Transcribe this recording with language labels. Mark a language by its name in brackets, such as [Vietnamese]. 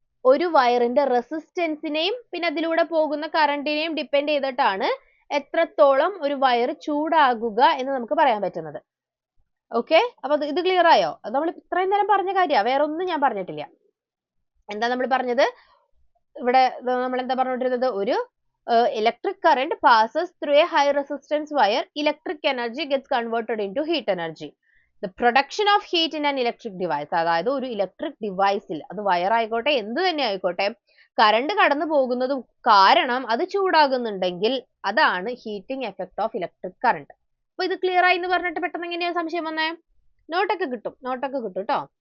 [Malayalam] ഒരു വയറിന്റെ റെസിസ്റ്റൻസിനെയും പിന്നെ അതിലൂടെ പോകുന്ന കറണ്ടിനെയും ഡിപ്പെൻഡ് ചെയ്തിട്ടാണ് എത്രത്തോളം ഒരു വയർ ചൂടാകുക എന്ന് നമുക്ക് പറയാൻ പറ്റുന്നത്. ഓക്കെ, അപ്പൊ ഇത് ക്ലിയർ ആയോ? അത് നമ്മൾ ഇത്രയും നേരം പറഞ്ഞ കാര്യമാണ്, വേറെ ഒന്നും ഞാൻ പറഞ്ഞിട്ടില്ല. എന്താ നമ്മൾ പറഞ്ഞത്? ഇവിടെ നമ്മൾ എന്താ പറഞ്ഞുകൊണ്ടിരുന്നത്? [English] ഒരു electric current passes through a high resistance wire. Electric energy gets converted into heat energy. The production of heat in an electric device. [Malayalam] അതായത് ഒരു ഇലക്ട്രിക് ഡിവൈസിൽ, അത് വയർ ആയിക്കോട്ടെ എന്ത് തന്നെ ആയിക്കോട്ടെ, കറണ്ട് കടന്നു പോകുന്നത് കാരണം അത് ചൂടാകുന്നുണ്ടെങ്കിൽ അതാണ് heating effect of electric current. അപ്പൊ ഇത് ക്ലിയർ ആയി എന്ന് പറഞ്ഞിട്ട് പെട്ടെന്ന് എങ്ങനെയാ സംശയം വന്നേ? നോട്ടൊക്കെ കിട്ടും കേട്ടോ.